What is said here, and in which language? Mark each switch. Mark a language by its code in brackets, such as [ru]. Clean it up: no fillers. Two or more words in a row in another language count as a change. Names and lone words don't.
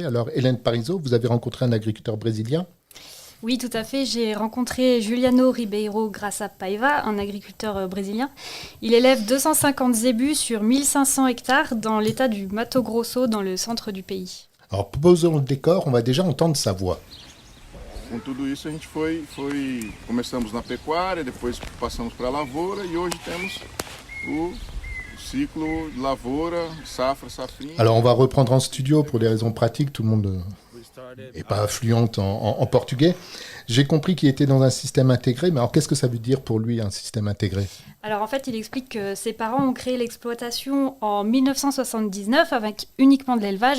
[fr] Alors, Hélène Parizeau, vous avez rencontré un agriculteur brésilien? Oui, tout à fait. J'ai rencontré Juliano Ribeiro Graça Paiva, un agriculteur brésilien. Il élève 250 zébus sur 1500 hectares dans l'état du Mato Grosso, dans le centre du pays. Alors, posons le décor, on va déjà entendre sa voix. [pt] Com tudo isso a gente começamos na pecuária, depois passamos para a lavoura e hoje temos o ciclo de lavoura, safra, safrinha. [fr] Alors on va reprendre en studio pour des raisons pratiques, tout le monde n'est pas fluente en portugais. J'ai compris qu'il était dans un système intégré, mais alors qu'est-ce que ça veut dire pour lui un système intégré? Alors en fait, il explique que ses parents ont créé l'exploitation en 1979 avec uniquement de l'élevage.